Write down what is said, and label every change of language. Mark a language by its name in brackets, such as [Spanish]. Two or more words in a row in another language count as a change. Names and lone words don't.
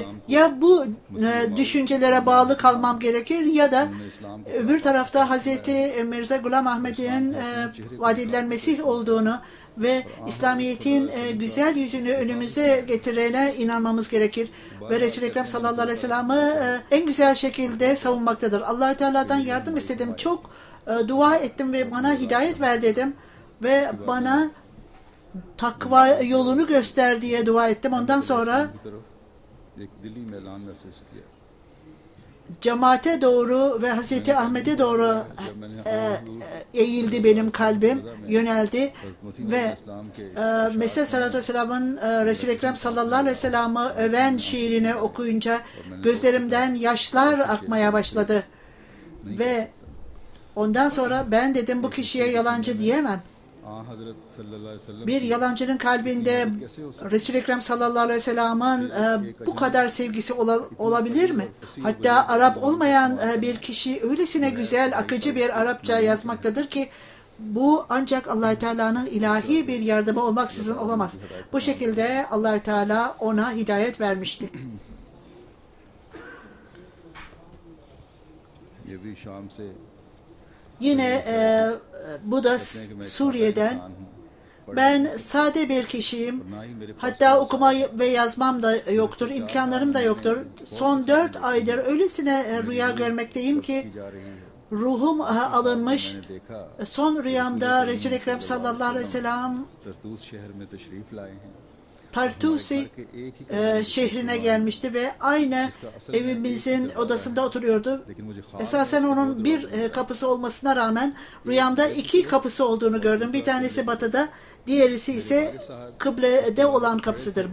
[Turkish] Ya bu düşüncelere bağlı kalmam gerekir ya da öbür tarafta Hazreti Mirza Ghulam Ahmedi'nin vaat edilen Mesih olduğunu ve İslamiyet'in güzel yüzünü önümüze getirene inanmamız gerekir. Ve Resul-i Ekrem [Arabic] صلى الله عليه وسلم'i [Turkish] en güzel şekilde savunmaktadır. Allah-u Teala'dan yardım istedim. Çok dua ettim ve bana hidayet ver dedim. Ve bana takva yolunu göster diye dua ettim. Ondan sonra [Urdu] کی طرف ایک دلی میلان محسوس کیا [Turkish] cemaate doğru ve Hazreti Ahmet'e doğru eğildi benim kalbim, yöneldi ve Mesih [Arabic] عليه الصلاة والسلام'ın [Turkish] Resul-i Ekrem [Arabic] صلى الله عليه وسلم'i [Turkish] öven şiirini okuyunca gözlerimden yaşlar akmaya başladı ve ondan sonra ben dedim bu kişiye yalancı diyemem. [Urdu] ہاں حضرت [Arabic] صلى الله عليه وسلم [Turkish] Bir yalancının kalbinde Resul-i Ekrem [Arabic] صلى الله عليه وسلم'in [Turkish] bu kadar sevgisi olabilir mi? Hatta Arap olmayan bir kişi öylesine güzel, akıcı bir Arapça yazmaktadır ki bu ancak Allah-u Teala'nın ilahi bir yardımı olmaksızın olamaz. Bu şekilde Allah-u Teala ona hidayet vermişti. [Urdu] یہ بھی شام سے [Turkish] Yine bu da Suriye'den. Ben sade bir kişiyim. Hatta okuma ve yazmam da yoktur. İmkanlarım da yoktur. Son 4 aydır öylesine rüya görmekteyim ki ruhum alınmış. Son rüyamda Resul-i Ekrem [Arabic] صلى الله عليه وسلم [Urdu] طرطوس شہر میں تشریف لائے ہیں [Turkish] Tartusi şehrine gelmişti ve aynı evimizin odasında oturuyordu. Esasen onun bir kapısı olmasına rağmen rüyamda iki kapısı olduğunu gördüm. Bir tanesi batıda, diğerisi ise kıblede olan kapısıdır.